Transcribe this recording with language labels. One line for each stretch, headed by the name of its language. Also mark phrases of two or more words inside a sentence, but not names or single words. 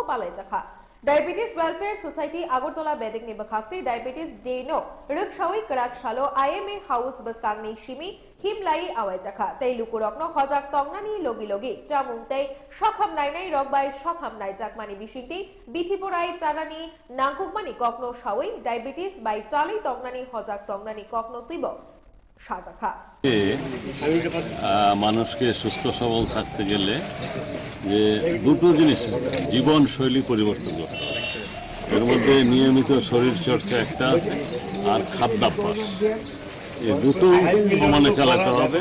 Kok Borok: पालायजाखा डायबेटिस वेलफेयर सोसाइटी आगरतला बेदेगनि बखाक्ति डायबेटिस डेनो रक्षावै कड़ाक सालो आईएमए हाउस बसकांगनि सिमी हिमलाई आवायजाखा तै लुकुरकनो हजाक तंगनानि लगी लगी जामुंतै सखाम नायनाय रगबाय सखाम नायजाकमानि बिसिंति बिथिपराय चानानि नांकुकमानि कखनो सावै डायबेटिस बाय चालै तंगनानि हजाक तंगनानि कखनो तैब সাজাখা
Bangla: মানুষকে সুস্থ সবল থাকতে গেলে যে দুটো জিনিস জীবন শৈলী পরিবর্তন করতে হবে। এর মধ্যে নিয়মিত শরীর চর্চা একটা আছে, আর খাদ্যাভ্যাস, এই দুটো সমানে চালাতে হবে।